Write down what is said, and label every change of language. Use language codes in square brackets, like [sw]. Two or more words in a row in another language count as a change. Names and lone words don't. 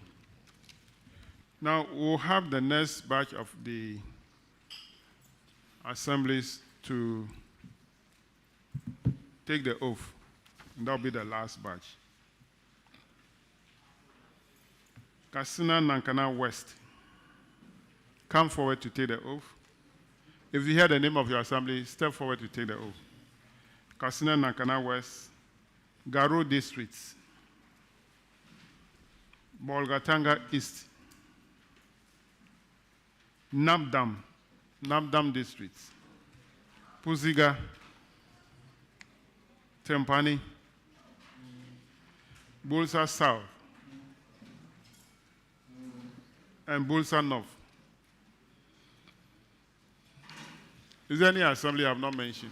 [en] Now, we'll have the next batch of the assemblies to take the oath, and that'll be the last batch. Kasena Nankana West, come forward to take the oath. If you hear the name of your assembly, step forward to take the oath. Kasena Nankana West, Garu District, Bolgatanga East, Nabdam District, Pusiga, Tempane, Builsa South, and Builsa North. Is there any assembly I have not mentioned?